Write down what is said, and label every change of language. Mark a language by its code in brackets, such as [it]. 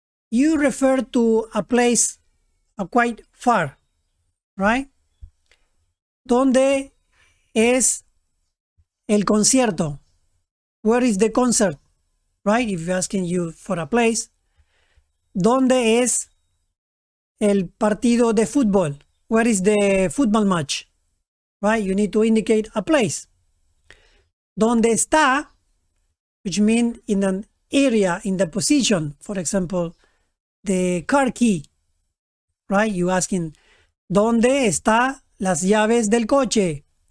[en] You refer to a place quite far, right? [es] ¿Dónde es el concierto? [en] Where is the concert? Right? If you're asking you for a place. [es] ¿Dónde es el partido de fútbol? [en] Where is the football match? Right? You need to indicate a place. [es] ¿Dónde está? [en] Which means in an area, in the position. For example, the car key. Right? You asking, [es] ¿dónde está las llaves del coche?